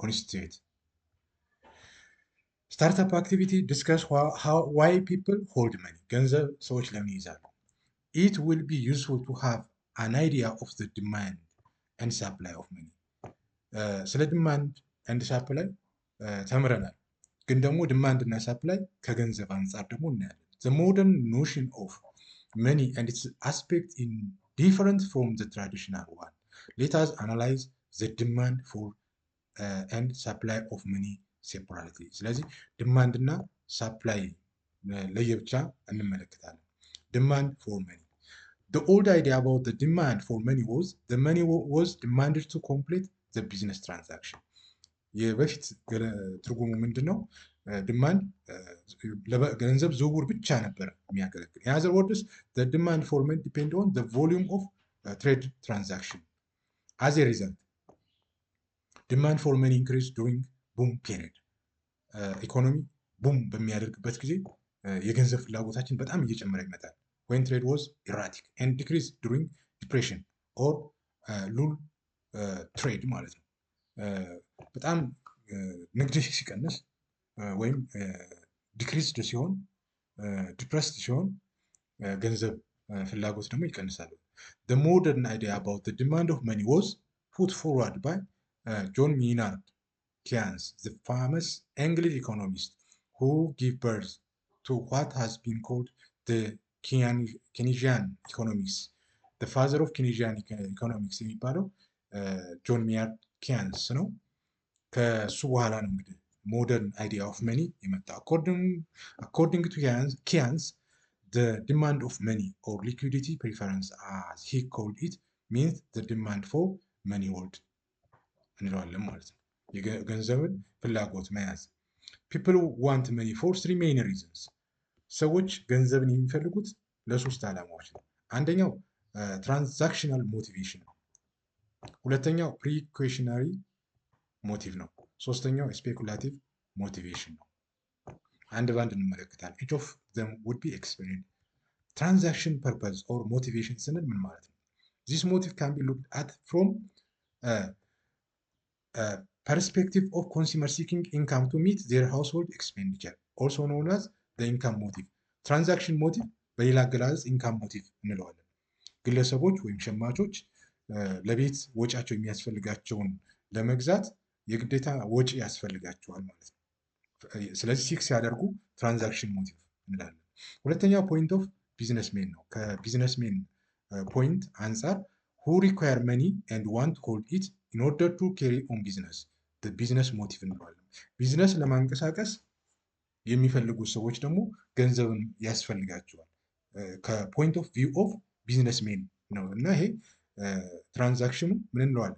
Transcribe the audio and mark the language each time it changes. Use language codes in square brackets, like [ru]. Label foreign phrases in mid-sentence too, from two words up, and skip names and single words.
[en] constitute startup activity discuss why people hold money [am] ገንዘብ ሰዎች ለምን ይይዛሉ? [en] It will be useful to have an idea of the demand and supply of money ስለ demand and supply [am] ተምረናል። ግን ደግሞ ዲማንድ እና ሳፕላይ ከገንዘብ አንጻር ደግሞ እናያለን። [en] the modern notion of money and its aspect in different from the traditional one. Let us analyze the demand for and supply of money separately. [am] ስለዚህ ዲማንድ እና ሳፕላይ ለየብቻ እንመለከታለን። [en] demand for money. The old idea about the demand for money was the money was demanded to complete the business transaction. [am] የበፊት ትርጉሙ ምንድን ነው? ዲማንድ ገንዘብ ዝውውር ብቻ ነበር የሚያገለግል። [en] in other words the demand for money depend on the volume of trade transaction. as a result demand for money increased during boom period. [am] ኢኮኖሚ ቡም በሚያደርግበት ጊዜ የገንዘብ ፍላጎታችን በጣም እየጨመረ ይመጣል። [en] when trade was erratic and decreased during depression or lull trade [am] ማለት ነው። በጣም ንግድ ሲቀንስ ወይም ዲክሪስድ ሲሆን ዲፕረስድ ሲሆን ገንዘብ ፍላጎት ደግሞ ይቀንሳል። [en] the modern idea about the demand of money was put forward by John Maynard Keynes, the famous English economist who gave birth to what has been called the Keynesian economics. The father of Keynesian economics [am] የሚባለው ጆን ሜያርድ ኪያንስ ነው። ከሱ በኋላ ነው እንግዲህ [en] modern idea of money የመጣው። according to Keynes, the demand of money or liquidity preference as he called it means the demand for money hold [am] እንለዋለን ማለት ነው። የገንዘብን ፍላጎት መያዝ። [en] people want money for three main reasons. [am] ሰዎች ገንዘብን የሚፈልጉት ለሶስት ዓላማዎች ነው። አንደኛው [en] transactional motivation [am] ነው። ሁለተኛው [en] precautionary motive [am] ነው። ሶስተኛው [en] speculative motivation [am] ነው። አንድ ባንድ እንመለከታለን። [en] each of them would be explained. transaction purpose or motivation [am] ስንል ምን ማለት ነው? [en] this motive can be looked at from perspective of consumer seeking income to meet their household expenditure, also known as the income motive. transaction motive [am] በሌላ አገላለጽ [en] income motive [am] እንለዋለን። ግለሰቦች ወይም ሸማቾች ለቤት ወጪያቸው የሚያስፈልጋቸውን ለመግዛት የግዴታ ወጪ ያስፈልጋቸዋል ማለት ነው። ስለዚህ ሲክ ሲያደርጉ [en] transaction motive [am] እንላለን። ሁለተኛው [en] point of businessmen [am] ነው። ከቢዝነስሜን ፖይንት አንጻር [en] who require money and want to hold it in order to carry on business, the business motive [am] እንለዋለን። ቢዝነስ ለማንቀሳቀስ የሚፈልጉ ሰዎች ደግሞ ገንዘብን ያስፈልጋቸዋል። ከፖይንት [en] of view of businessmen [am] ነው እና ይሄ ትራንዛክሽኑ ምን እንለዋለን?